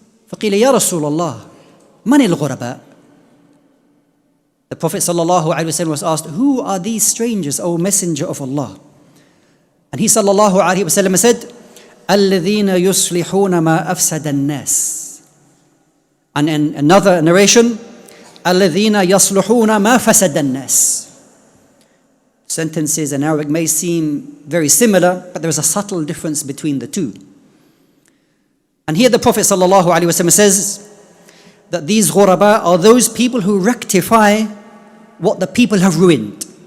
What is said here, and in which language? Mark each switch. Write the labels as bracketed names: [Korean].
[Arabic] فَقِيلَ يَا رَسُولَ اللَّهِ مَنِ الْغُرَبَى? [English] The Prophet ﷺ was asked, who are these strangers, O Messenger of Allah? And he sallallahu alayhi wa sallam said, [Arabic] الَّذِينَ يُصْلِحُونَ مَا أَفْسَدَ النَّاسِ. [English] And in another narration, [Arabic] الَّذِينَ يَصْلُحُونَ مَا فَسَدَ النَّاسِ. [English] Sentences in Arabic may seem very similar, but there is a subtle difference between the two. And here the Prophet ﷺ says that these ghuraba are those people who rectify what the people have ruined.